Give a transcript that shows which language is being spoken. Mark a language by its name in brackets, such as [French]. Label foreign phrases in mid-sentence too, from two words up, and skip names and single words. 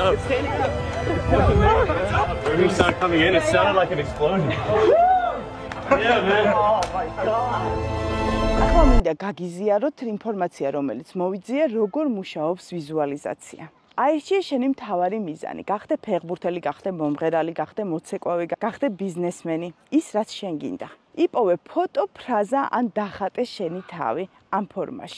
[English] When we started coming in, it sounded like an explosion. Yeah, man. Oh my God. [Georgian] ახლა მინდა გაგიზიაროთ ინფორმაცია, რომელიც მოვიძიე, როგორ მუშაობს ვიზუალიზაცია. აირჩიე შენი მთავარი მიზანი, გახდე ფეხბურთელი, გახდე მომღერალი, გახდე მოცეკვავი, გახდე ბიზნესმენი, ის რაც შენ გინდა. იპოვე ფოტო, ფრაზა ან დახატე შენი თავი ამ ფორმაში.